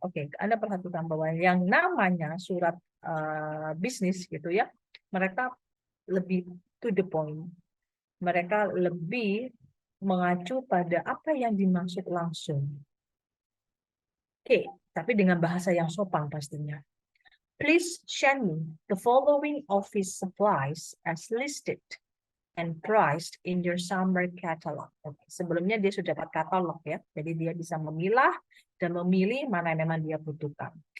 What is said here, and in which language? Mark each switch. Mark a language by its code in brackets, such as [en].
[id] Oke, Anda perhatikan bahwa yang namanya surat bisnis gitu ya, mereka lebih [en] to the point. [id] Mereka lebih mengacu pada apa yang dimaksud langsung. Oke, tapi dengan bahasa yang sopan pastinya. [en] Please send me the following office supplies as listed and priced in your summer catalog. [id] Oke, sebelumnya dia sudah dapat katalog ya, jadi dia bisa memilah dan memilih mana yang memang dia butuhkan.